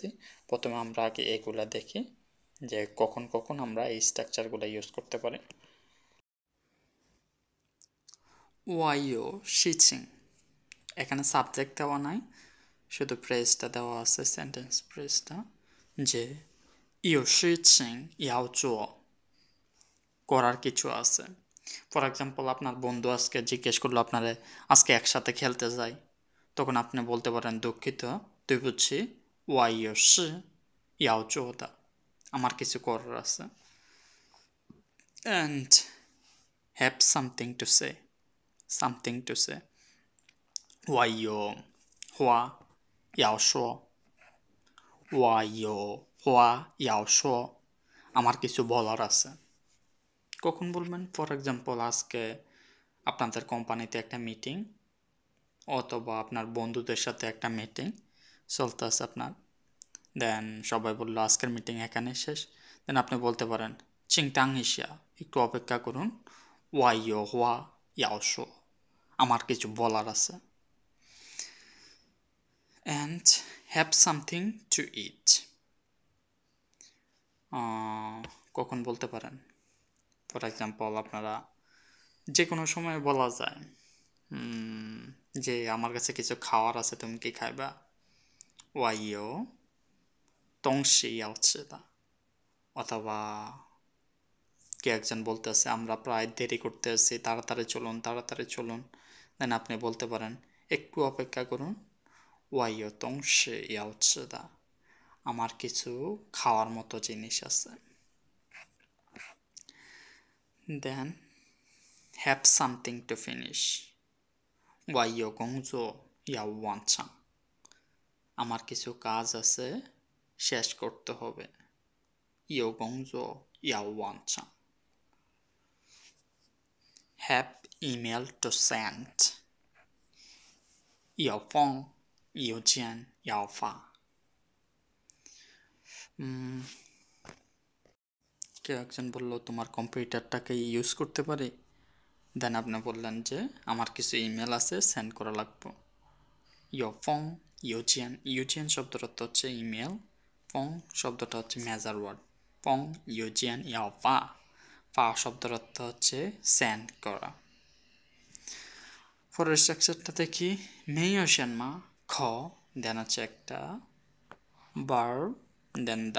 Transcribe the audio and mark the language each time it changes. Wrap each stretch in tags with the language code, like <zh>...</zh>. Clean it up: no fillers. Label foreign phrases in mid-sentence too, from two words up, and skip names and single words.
<bn>প্রথমে আমরা আগে এগুলা দেখি যে কখন কখন আমরা এই স্ট্রাকচারগুলো ইউজ করতে পারি। ওয়াইও শিচিং, এখানে সাবজেক্ট দেওয়া নাই, শুধু প্রেসটা দেওয়া আছে,</bn> <en>sentence phrase,</en> <bn>যে</bn> <zh>有事情要做,</zh> <bn>করার কিছু আছে।</bn> <en>for example,</en> <bn>আপনার বন্ধু আজকে জিজ্ঞেস করলো আপনারে আজকে একসাথে খেলতে যাই, তখন আপনি বলতে পারেন দুঃখিত, তুই বুঝছি,</bn> <zh>我有事要做的,</zh> <bn>আমার কিছু করার আছে।</bn> <en>and have something to say, something to say, সামথিং টু সে,</en> <zh>我有话要说, 我有话要说,</zh> <bn>আমার কিছু বলার আছে। কখন বলবেন?</bn> <en>for example,</en> <bn>আজকে আপনাদের কোম্পানিতে একটা মিটিং, অথবা আপনার বন্ধুদের সাথে একটা মিটিং চলতেছে আপনার, দেন সবাই বললো আজকের মিটিং এখানে শেষ, দেন আপনি বলতে পারেন</bn> <zh>请等一下,</zh> <bn>একটু অপেক্ষা করুন,</bn> <zh>我有话要说,</zh> <bn>আমার কিছু বলার আছে।</bn> <en>and have something to eat,</en> <bn>কখন বলতে পারেন?</bn> <en>for example,</en> <bn>আপনারা যে কোনো সময় বলা যায় যে আমার কাছে কিছু খাওয়ার আছে, তুমি কি খাইবা?</bn> <zh>我有东西要吃的,</zh> <bn>অথবা কে একজন বলতেছে আমরা প্রায় দেরি করতে আসছি, তাড়াতাড়ি চলুন, তাড়াতাড়ি চলুন, দেন আপনি বলতে পারেন একটু অপেক্ষা করুন,</bn> <zh>我有东西要吃的,</zh> <bn>আমার কিছু খাওয়ার মতো জিনিস আছে।</bn> <en>দেন have something to finish,</en> <zh>我有工作要完成,</zh> <bn>আমার কিছু কাজ আছে শেষ করতে হবে,</bn> <zh>有工作要完成。</zh> <en>have email to send,</en> <zh>有封邮件要发。</zh> <bn>কেউ একজন বললো তোমার কম্পিউটারটাকে ইউজ করতে পারি, দেন আপনি বললেন যে আমার কিছু ইমেল আছে সেন্ড করা লাগবে,</bn> <zh>有封邮件,</zh> <bn>ইউজিয়ান শব্দটা হচ্ছে ইমেল, ফং শব্দটা হচ্ছে</bn> <en>measure word,</en> <zh>封邮件要发,</zh> <bn>ফা শব্দের অর্থ হচ্ছে সেন্ড করা। পরের স্ট্রাকচারটা দেখি, মেয়সেন মা খ, দেন হচ্ছে একটা ভার্ব, দেন দা।</bn>